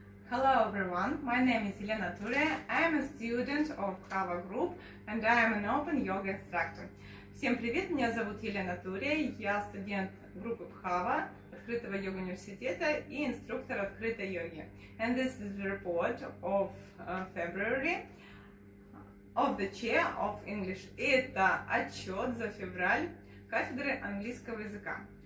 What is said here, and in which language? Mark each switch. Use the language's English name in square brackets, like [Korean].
[English] Hello everyone, my name is Elena Ture, I am a student of Kava Group and I am an open yoga instructor. [Russian] Всем привет, меня зовут Елена Ture, я студент группы Кхава, открытого йога университета и инструктор открытой йоги. [English] And this is the report of February of the chair of English. [Russian] Это отчет за февраль кафедры английского языка.